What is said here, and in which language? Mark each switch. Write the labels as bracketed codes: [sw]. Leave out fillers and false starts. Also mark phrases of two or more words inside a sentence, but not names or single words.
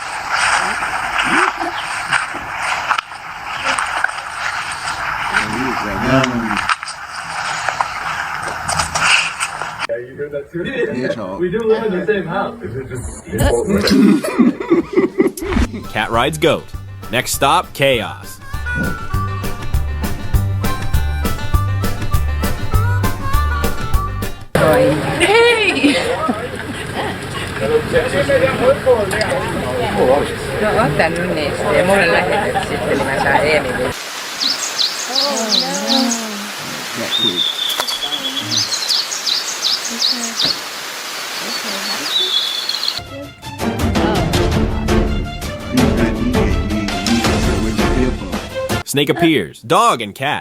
[en] Hedgehog. We do live in the same house. Cat rides goat. Next stop, chaos. [fi] No, otan nyt niistä ja mulle lähetet sitten, niin mä saan Emilin. [en] Cat food. Snake appears. Dog and cat.